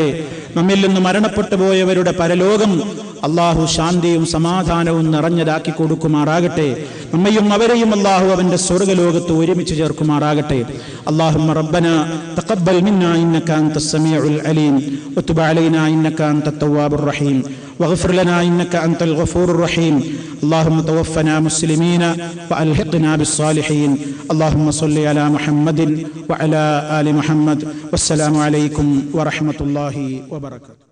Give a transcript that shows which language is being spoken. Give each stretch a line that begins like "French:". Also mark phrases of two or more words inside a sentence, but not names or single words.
Malayalam: നമ്മിൽ നിന്ന് മരണപ്പെട്ടു പോയവരുടെ പരലോകം അള്ളാഹു ശാന്തിയും സമാധാനവും നിറഞ്ഞതാക്കി കൊടുക്കുമാറാകട്ടെ. നമ്മയും അവരെയും അള്ളാഹു അവന്റെ സ്വർഗ്ഗലോകത്ത് ഒരുമിച്ച് ചേർക്കുമാറാകട്ടെ.
Arabic: اللهم ربنا تقبل منا إنك أنت السميع العليم وتب علينا إنك أنت التواب الرحيم واغفر لنا إنك أنت الغفور الرحيم. اللهم توفنا مسلمين وألحقنا بالصالحين. اللهم صل على محمد وعلى آل محمد. والسلام عليكم ورحمة الله وبركاته.